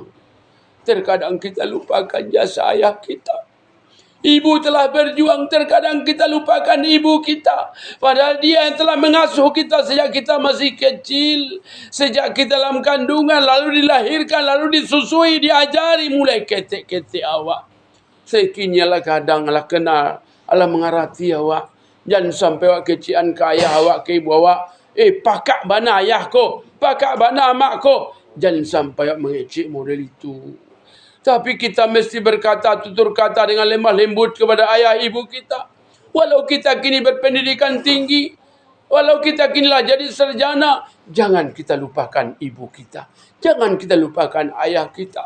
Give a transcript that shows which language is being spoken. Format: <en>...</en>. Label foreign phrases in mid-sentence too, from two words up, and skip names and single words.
<id>Terkadang kita lupakan jasa ayah kita. Ibu telah berjuang. Terkadang kita lupakan ibu kita. Padahal dia yang telah mengasuh kita sejak kita masih kecil. Sejak kita dalam kandungan. Lalu dilahirkan. Lalu disusui. Diajari mulai</id> <min>ketek-ketek awak. Sekinyalah kadang lah kena Allah mengarati awak. Jangan sampai awak kecian ke ayah awak, ke ibu awak. Pakak bana ayah ko, pakak bana mak ko. Jangan sampai awak mengecek model itu.</min> <id>Tapi kita mesti berkata, tutur kata dengan lemah lembut kepada ayah ibu kita. Walau kita kini berpendidikan tinggi, walau kita kini lah jadi sarjana, jangan kita lupakan ibu kita. Jangan kita lupakan ayah kita.</id>